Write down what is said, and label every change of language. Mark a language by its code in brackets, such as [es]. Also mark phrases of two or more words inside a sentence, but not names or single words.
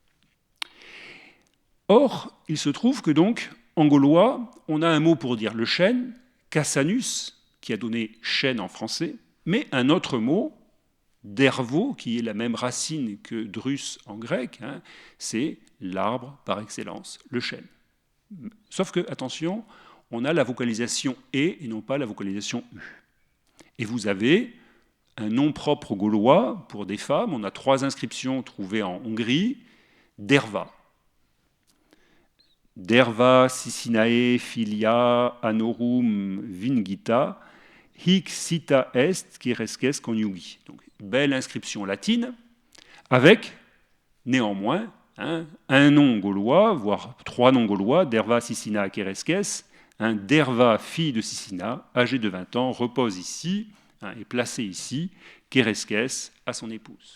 [fr] Or, il se trouve que donc, en gaulois, on a un mot pour dire le chêne, cassanus, qui a donné chêne en français, mais un autre mot, dervo, qui est la même racine que drus en grec, c'est l'arbre par excellence, le chêne. Sauf que, attention, on a la vocalisation et non pas la vocalisation u. Et vous avez un nom propre gaulois pour des femmes. On a 3 inscriptions trouvées en Hongrie. Derva. [la] Derva, Sicinae, Filia, Anorum, Vingita, hic cita est, Keresques conjugi. [fr] Donc, belle inscription latine, avec, néanmoins, un nom gaulois, voire 3 noms gaulois, Derva, Sicina, Keresques. Derva, fille de Sicina, âgée de 20 ans, repose ici, est placée ici, Keresques à son épouse.